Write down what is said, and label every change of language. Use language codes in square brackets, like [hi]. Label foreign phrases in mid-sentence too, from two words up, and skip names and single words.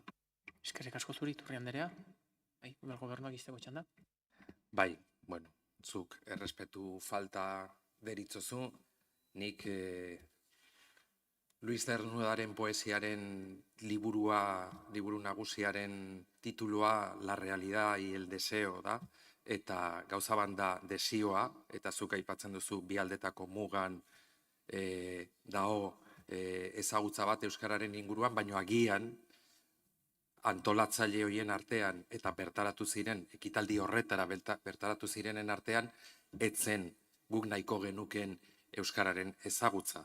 [eu] Eskerrik asko zuri, Iturri anderea. Bai, gobernuak izteko txanda. Bai, bueno, zuk errespetu falta deritzozu, nik Luis Cernudaren poesiaren liburu nagusiaren titulua [es] La realidad y el deseo [eu] da, eta gauza banda desioa, eta zuk aipatzen duzu bi aldetako mugan dao ezagutza bat euskararen inguruan, baino agian antolatzaile horien artean eta bertaratu ziren, ekitaldi horretara bertaratu zirenen artean, etzen guk nahiko genuken euskararen ezagutza.